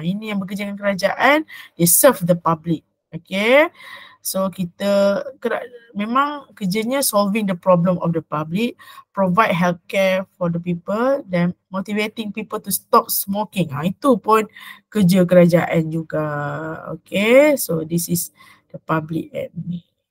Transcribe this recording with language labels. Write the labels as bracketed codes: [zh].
[ms] Ini yang bekerja dengan kerajaan, [en] they serve the public. So [ms] kita memang kerjanya [en] solving the problem of the public, provide healthcare for the people dan motivating people to stop smoking. [ms] Itu pun kerja kerajaan juga. [en] So this is the public admin.